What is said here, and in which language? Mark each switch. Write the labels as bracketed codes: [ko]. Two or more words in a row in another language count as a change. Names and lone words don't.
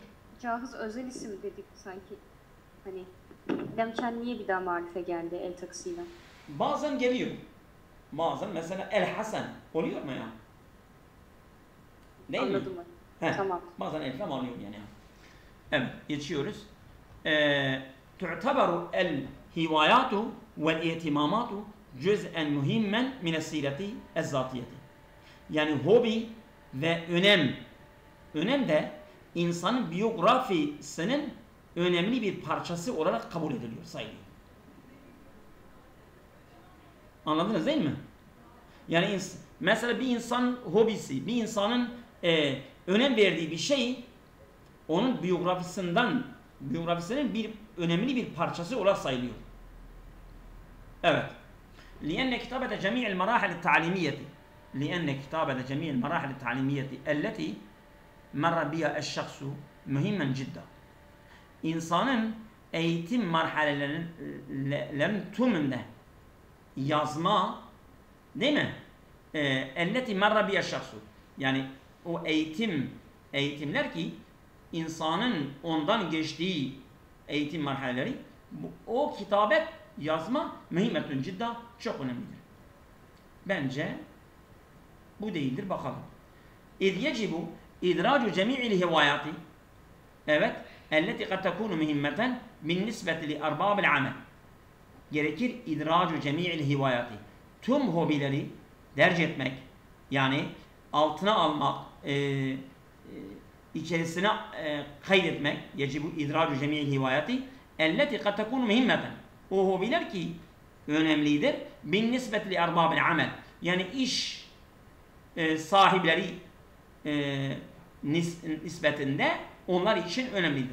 [tr] Cahiz özel isim dedik sanki. Hani demken niye bir daha marife geldi el takısıyla? Bazen geliyor. Bazen mesela el-hasan oluyor mu ya? Değil Anladım mi? Tamam. Bazen el-fem alıyor yani. Evet, geçiyoruz. [ar] تعتبر الهوايات والاهتمامات جزءا مهما من السيرة الذاتية. [tr] Yani hobi ve önem de insanın biyografisinin önemli bir parçası olarak kabul ediliyor, sayılıyor. Anladınız değil mi? Yani mesela bir insanın hobisi, bir insanın önem verdiği bir şey, onun biyografisinin bir önemli bir parçası olarak sayılıyor. Evet. [ar] لأن كتابة جميع المراحل التعليمية التي مر بها الشخص مهما جدا. [tr] İnsanın eğitim marhalelerinin tümünde yazma, değil mi? [ar] التي مر بها الشخص. [tr] Yani o eğitimler ki insanın ondan geçtiği eğitim marhaleleri, o kitabet yazma [ar] مهمة جدا, [tr] çok önemlidir. Bence bu değildir, bakalım. [ar] اِذْ يَجِبُ اِدْرَاجُ جَمِيعِ الْهِوَايَاتِ. [tr] Evet. [ar] اَلَّتِ قَدْ تَكُونُ مُهِمَّةً بِالنِّسْبَةِ لِأَرْبَابِ الْعَمَلِ. Gerekir اِدْرَاجُ جَمِيعِ الْهِوَايَاتِ. [tr] Tüm hobileri derc etmek, yani altına almak, içerisine kaydetmek, [ar] يجب إدراج جميع الهوايات التي قد تكون مهمة. [tr] O hobiler ki önemlidir. [ar] بالنسبة لأرباب العمل. [tr] Yani iş sahipleri nispetinde onlar için önemlidir.